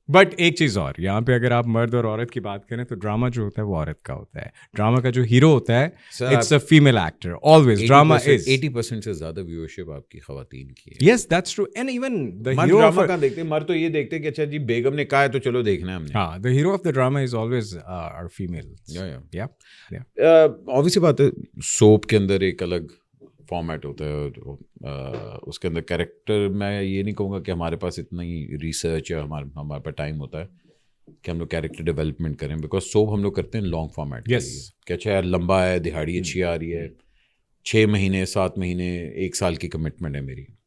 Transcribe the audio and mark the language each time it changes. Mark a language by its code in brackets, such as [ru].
[ur] But ایک چیز اور, یہاں پہ اگر آپ مرد اور عورت کی بات کریں تو ڈراما جو ہوتا ہے وہ عورت کا ہوتا ہے. ڈراما کا جو ہیرو ہوتا ہے [en] It's a female actor always. Drama is [ur] 80% سے زیادہ ویورشپ آپ کی خواتین کی ہے. [en] Yes that's true. And even the [ur] hero drama کا دیکھتے ہیں, مرد تو یہ دیکھتے ہیں کہ اچھا جی بیگم نے کہا ہے تو چلو دیکھنا ہے ہم نے. [en] ہاں, the hero of the drama is always are female. یا [ur] obviously بات ہے, سوپ کے اندر ایک الگ فارمیٹ ہوتا ہے, اس کے اندر کیریکٹر, میں یہ نہیں کہوں گا کہ ہمارے پاس اتنا ہی ریسرچ یا ہمارے پاس ٹائم ہوتا ہے کہ ہم لوگ کیریکٹر ڈیولپمنٹ کریں, بیکاز سوپ ہم لوگ کرتے ہیں لانگ فارمیٹ. [en] yes, [ur] کہ اچھا یار لمبا ہے, دہاڑی اچھی آ رہی ہے, 6 مہینے 7 مہینے 1 سال کی کمٹمنٹ ہے میری.